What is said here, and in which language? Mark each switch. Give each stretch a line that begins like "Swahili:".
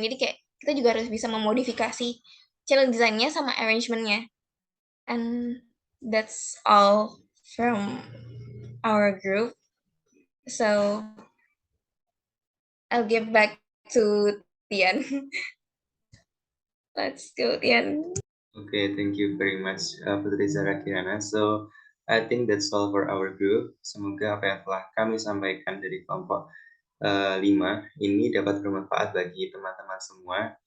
Indonesian: Jadi kayak kita juga harus bisa memodifikasi channel design-nya sama arrangement-nya.
English: And that's all from our group. So I'll give back to Tian. Let's go, Tian. Okay, thank you very much, Putri Zara Kirana. So, I think that's all for our group.
Indonesian: Semoga apa yang telah kami sampaikan dari kelompok 5 ini dapat bermanfaat bagi teman-teman semua.